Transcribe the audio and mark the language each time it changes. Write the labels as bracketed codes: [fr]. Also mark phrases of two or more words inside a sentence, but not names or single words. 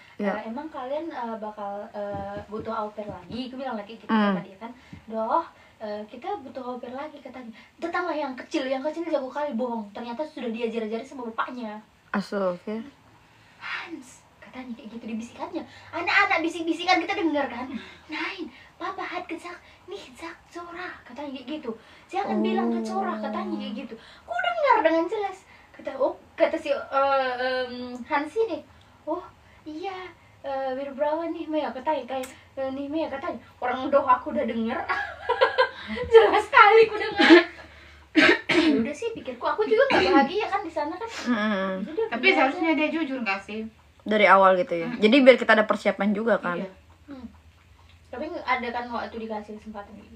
[id] Emang kalian bakal butuh au pair lagi, aku bilang lagi gitu sama dia kan. Kita butuh au pair lagi katanya. Datanglah yang kecil jago kali bohong. Ternyata sudah diajar-ajarin sama bapaknya. Oke. Hans, katanya kayak gitu dibisikannya. Anak-anak bisik-bisikan kita dengar kan. [de] Nein, Papa hat gesagt, nicht sagt Zora, [id] katanya kayak gitu. Jangan bilang ke Zora, katanya kayak gitu. Ku dengar dengan jelas. Kata si Hans ini. Oh, iya. [de] Wir brauchen nicht mehr, [id] katanya kayak [de] nicht mehr, [id] katanya. Orang doh aku udah denger. Jelas sekali ku dengar. Udah sih pikirku, aku juga gak bahagia kan di sana kan. Tapi seharusnya dia jujur gak sih? Dari awal gitu ya. Jadi biar kita ada persiapan juga kan. Iya. Tapi ada kan waktu dikasih kesempatan gitu.